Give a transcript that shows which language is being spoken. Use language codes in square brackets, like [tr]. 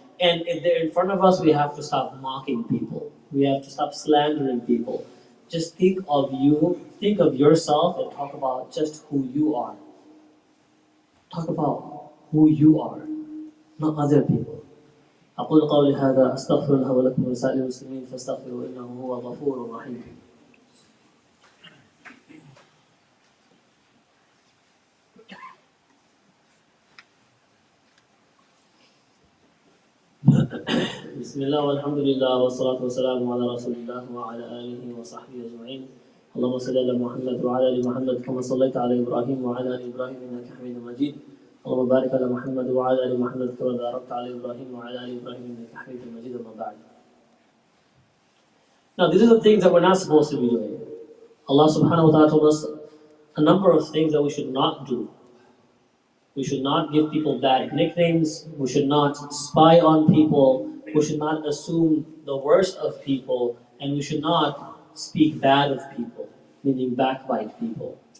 [en] And if they're in front of us, we have to stop mocking people. We have to stop slandering people. Just think of you, think of yourself, and talk about just who you are. Talk about who you are, not other people. [ar] أقول قولي هذا أستغفر الله ولكم ولسائر المسلمين فاستغفروا إنه هو الغفور الرحيم. بسم الله والحمد لله والصلاة والسلام على رسول الله وعلى آله وصحبه أجمعين. اللهم صل على محمد وعلى آل محمد كما صليت على إبراهيم وعلى آل إبراهيم إنك حميد مجيد. اللهم بارك على محمد وعلى آل محمد كما باركت على إبراهيم وعلى آل إبراهيم إنك حميد مجيد. أما بعد. [en] Now these are the things that we're not supposed to be doing. Allah [ar] subhanahu wa ta'ala [en] told us a number of things that we should not do. We should not give people bad nicknames. We should not spy on people. We should not assume the worst of people. And we should not speak bad of people, meaning backbite people.